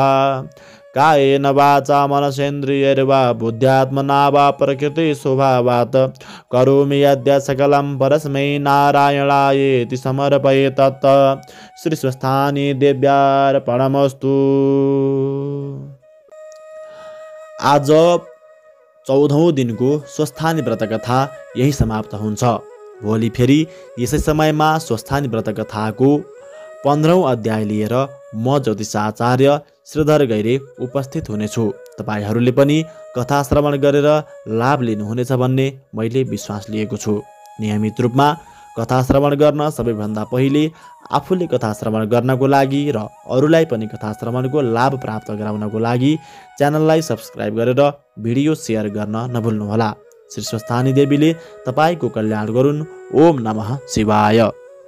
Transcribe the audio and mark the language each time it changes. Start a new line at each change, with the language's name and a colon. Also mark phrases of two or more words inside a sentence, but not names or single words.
Sanskrit: कायेन वाचा मनसेन्द्रियैर्वा बुद्ध्यात्मना वा प्रकृति स्वभावात् करोमि यद्य सकलं परस्मै नारायणायेति समर्पये तत् श्री स्वस्थानी देव्यार्पणमस्तु।
Nepali: आज 14औं दिनको स्वस्थानी व्रत कथा यही समाप्त हुन्छ। भोलि फेरि यसै समयमा स्वस्थानी व्रत कथाको 15औं अध्याय लिएर म ज्योतिष आचार्य श्रीधर गैरे उपस्थित हुनेछु। तपाईहरूले पनि कथा श्रवण गरेर लाभ लिनुहुनेछ भन्ने मैले विश्वास लिएको छु। नियमित रूपमा कथा श्रवण गर्न सबैभन्दा पहिले आफूले कथा श्रवण गर्नको लागि र अरूलाई पनि कथा श्रवणको लाभ प्राप्त गराउनको लागि च्यानललाई सब्स्क्राइब गरेर भिडियो सेयर गर्न नभुल्नुहोला। श्री स्वस्थानी देवीले तपाईँको कल्याण गरून्।
Sanskrit: ओम नमः शिवाय।